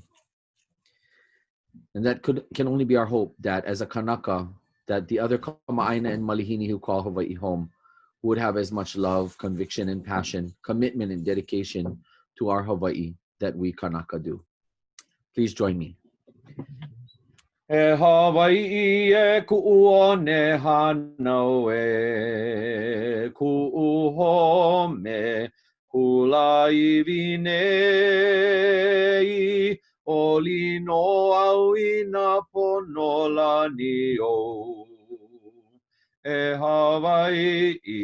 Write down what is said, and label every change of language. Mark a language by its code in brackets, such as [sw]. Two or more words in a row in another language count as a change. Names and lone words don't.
[en] And that can only be our hope, that as a Kanaka, that the other Kamaaina and Malihini who call Hawaii home would have as much love, conviction, and passion, commitment, and dedication to our Hawaii that we Kanaka do. Please join me. [haw] E Hawaii e ku'one hanau e ku'uhome kulaiwi nei oli no au I na ponolani o e Hawaii